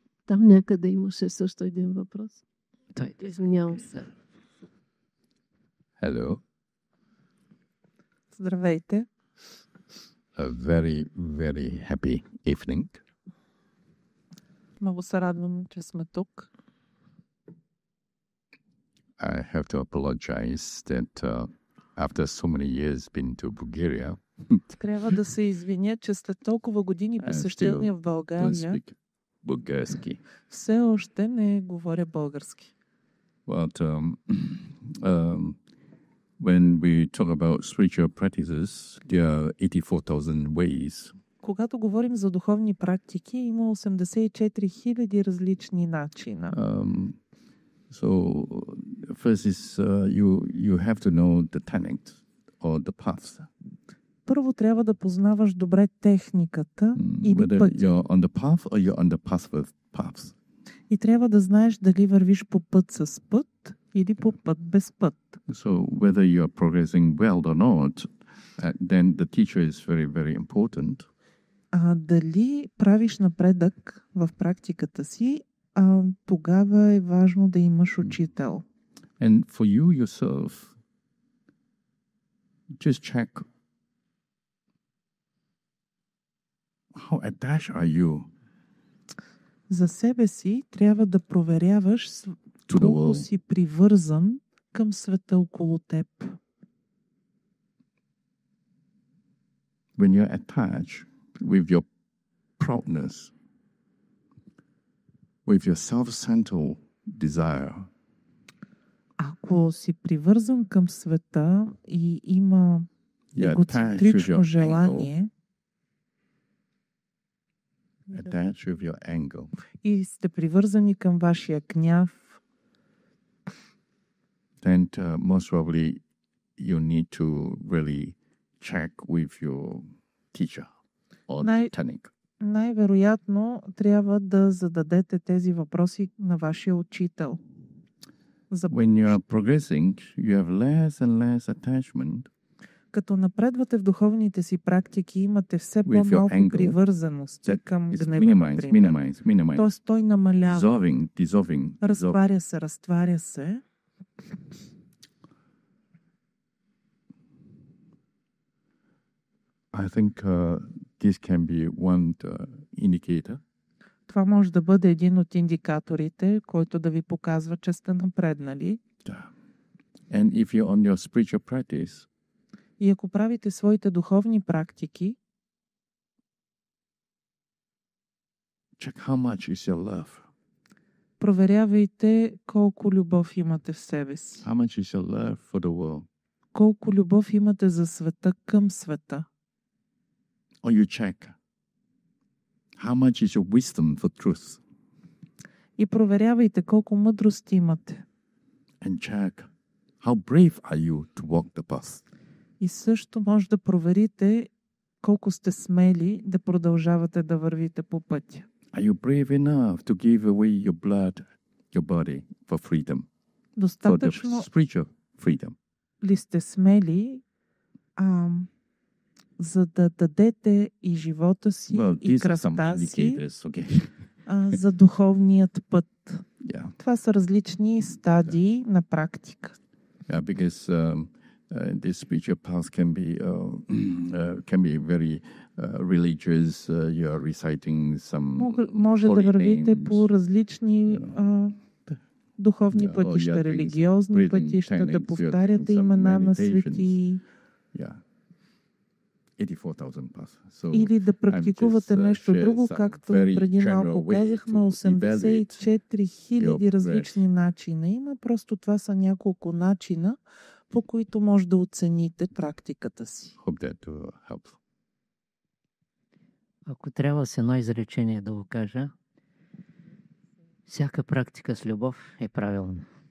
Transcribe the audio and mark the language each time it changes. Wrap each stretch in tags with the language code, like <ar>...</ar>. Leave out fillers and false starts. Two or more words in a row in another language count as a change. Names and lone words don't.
<bg>Там някъде имаше също един въпрос. Той Извинявам се.</bg> <en>Hello.</en> <bg>Здравейте.</bg> <en>A very, very happy evening.</en> <bg>Много се радвам, че сме тук.</bg> <en>I have to apologize that after so many years been to Bulgaria,</en> <bg>Трябва да се извиня, че след толкова години посещения в</bg> <en>don't</en> <bg>България</bg> <en>speak Bulgarski.</en> <bg>все още не говоря български.</bg> <en>But when we talk about spiritual practices, there are 84,000 ways.</en> <bg>Когато говорим за духовни практики, има 84 000 различни начина.</bg> <en>So first is you have to know the technique or the path.</en> <bg>Първо трябва да познаваш добре техниката или</bg> <en>Whether</en> <bg>пътя.</bg> <en>you're on the path or you're on the path with paths.</en> <bg>И трябва да знаеш дали вървиш по път с път или по път без път.</bg> <en>So whether you are progressing well or not, then the teacher is very, very important.</en> <bg>А дали правиш напредък в практиката си, тогава е важно да имаш учител.</bg> <en>And for you yourself, just check how attached are you</en> <bg>За себе си трябва да проверяваш</bg> <en>to the</en> <bg>колко</bg> <en>world.</en> <bg>си привързан към света около теб.</bg> <en>When you're attached with your proudness, with your self-centered desire,</en> <bg>Ако си привързан към света и има</bg> <en>you're attached with</en> <bg>егоцентрично</bg> <en>your</en> <bg>желание</bg> <en>attached with your anger,</en> <bg>и сте привързани към вашия гняв,</bg> <en>then most probably you need to really check with your teacher or technique.</en> <bg>най-вероятно трябва да зададете тези въпроси на вашия учител.</bg> <en>When you are progressing, you have less and less attachment</en> <bg>Като напредвате в духовните си практики, имате все</bg> <en>With your</en> <bg>по-малко</bg> <en>anger,</en> <bg>привързаност към</bg> <en>It's</en> <bg>гнева, например. Тоест той намалява,</bg> <en>dissolving.</en> <bg>разтваря се.</bg> <en>I think this can be one indicator.</en> <bg>Това може да бъде един от индикаторите, който да ви показва, че сте напреднали.</bg> <en>And if you're on your spiritual practice,</en> <bg>И ако правите своите духовни практики,</bg> <en>check how much is your love.</en> <bg>проверявайте колко любов имате в себе си.</bg> <en>How much is your love for the world?</en> <bg>Колко любов имате за света към света.</bg> <en>Or you check how much is your wisdom for truth?</en> <bg>И проверявайте колко мъдрост имате.</bg> <en>And check how brave are you to walk the path?</en> <bg>И също може да проверите колко сте смели да продължавате да вървите по пътя.</bg> <en>Are you brave enough to give away your blood, your body for freedom? For the</en> <bg>Достатъчно</bg> <en>spiritual freedom.</en> <bg>ли сте смели, за да дадете и живота си,</bg> <en>Well,</en> <bg>и</bg> <en>these are some</en> <bg>кръвта си</bg> <en>indicators, okay?</en> <bg>за духовният път?</bg> <en>Yeah.</en> <bg>Това са различни стадии на практика.</bg> <en>Yeah, because this spiritual path can be very religious. You are reciting some</en> <bg>Може да</bg> <en>holy</en> <bg>вървите</bg> <en>names.</en> <bg>по различни духовни</bg> <en>Yeah, or</en> <bg>пътища,</bg> <en>you are doing</en> <bg>религиозни</bg> <en>breathing</en> <bg>пътища, да</bg> <en>techniques, you are</en> <bg>повтаряте</bg> <en>doing some</en> <bg>имена на</bg> <en>meditations.</en> <bg>светии,</bg> <en>Yeah. 84,000 paths. So</en> <bg>или да практикувате</bg> <en>just,</en> <bg>нещо</bg> <en>share</en> <bg>друго,</bg> <en>some</en> <bg>както</bg> <en>very</en> <bg>преди</bg> <en>general</en> <bg>малко</bg> <en>way</en> <bg>казахме,</bg> <en>to</en> <bg>84 000</bg> <en>your</en> <bg>различни начина има. Просто това са няколко начина, по които може да оцените практиката си.</bg> <en>hope that helps.</en> <bg>Ако трябва с едно изречение да го кажа, всяка практика с любов е правилна.</bg>